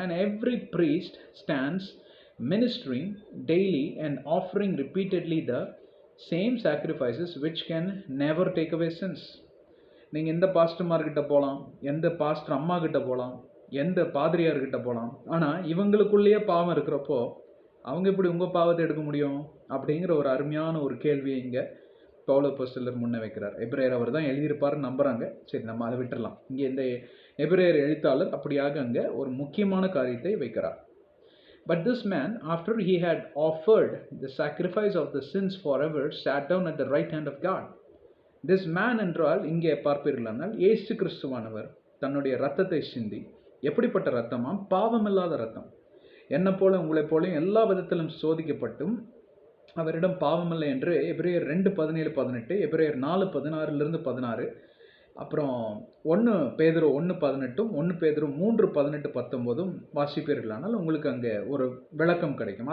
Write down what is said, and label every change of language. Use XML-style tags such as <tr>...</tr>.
<en>And every priest stands ministering daily and offering repeatedly the same sacrifices which can never take away sins.</en> <ta>நீங்கள் எந்த பாஸ்டர்மார்கிட்ட போகலாம், எந்த pastor அம்மா கிட்ட போகலாம், எந்த பாதிரியார்கிட்ட போகலாம், ஆனால் இவங்களுக்குள்ளேயே பாவம் இருக்கிறப்போ அவங்க எப்படி உங்கள் பாவத்தை எடுக்க முடியும் அப்படிங்கிற ஒரு அருமையான ஒரு கேள்வியை இங்கே பவுல் அப்போஸ்தலர் முன்ன வைக்கிறார். எபிரேயர் அவர் தான் எழுதியிருப்பாருன்னு நம்புகிறாங்க. சரி, நம்ம அதை விட்டுறலாம். இங்கே இந்த எபிரேயர் எழுத்தாளர் அப்படியாக அங்கே ஒரு முக்கியமான காரியத்தை வைக்கிறார்.</ta> <en>But this man, after he had offered the sacrifice of the sins forever, sat down at the right hand of God. This man</en> <ta>என்றால் இங்கே பார்ப்பீர்களானால் இயேசு கிறிஸ்துவானவர் தன்னுடைய இரத்தத்தை சிந்தி, எப்படிப்பட்ட இரத்தமாம்? பாவமில்லாத இரத்தம். என்னை போல உங்களை போலையும் எல்லா விதத்திலும் சோதிக்கப்பட்டும் அவரிடம் பாவமில்லை என்று எபிரேயர் 2:17-18, எபிரேயர் 4:16-16, அப்புறம் 1 பேதுரு 1:18, 1 பேதுரு 3:18-19 வாசிப்பீர்களானால் உங்களுக்கு அங்கே ஒரு விளக்கம் கிடைக்கும்.</ta>